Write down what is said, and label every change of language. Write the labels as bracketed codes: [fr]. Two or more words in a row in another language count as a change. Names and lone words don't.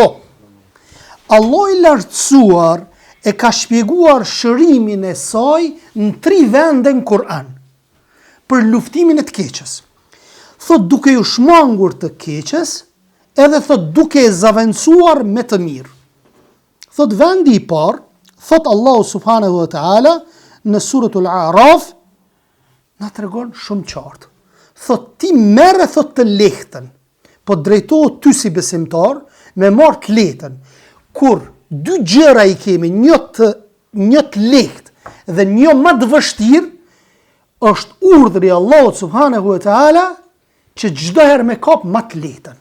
[sq] Allah i lartësuar e ka shpjeguar shërimin e saj në 3 vende në Kur'an, për luftimin e të keqes. Thot duke ju shmangur të keqes, edhe thot duke e zavencuar me të mirë. Thot vendi i parë, thot Allahu [ar] سبحانه وتعالى, [sq] në suratul A'raf, na tregon shumë qartë. Thot ti merre thot të lehtën, po drejtohet ty si besimtar, me marrë të lehtën. Kur dy gjëra i kemi, një të lehtë dhe një më të vështirë, është urdhri Allahut [ar] سبحانه وتعالى [sq] që çdo herë me kap më të lehtën.